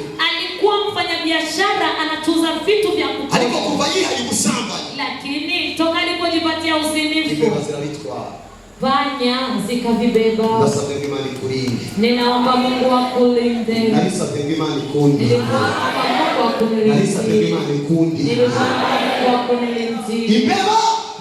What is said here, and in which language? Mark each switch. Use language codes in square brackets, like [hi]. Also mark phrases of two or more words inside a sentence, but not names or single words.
[sw] Alikuwa mfanyabiashara anatuza vitu vya kutosha. [rn] Ariko kuva yihaye ubusambanyi. [sw] Lakini toka alipojipatia uzinifu. [rn] Imbeba zirabitwara. [sw] Panya zikavibeba. [rn] Nasabwe Imana ikurinde. [sw] Ninaomba Mungu akulinde. [rn] Nasabwe Imana ikunde. [sw] Ninaomba Mungu akulinde. [rn] Nasabwe Imana ikunde. [sw] Ninaomba Mungu akulinde. [rn] Imbeba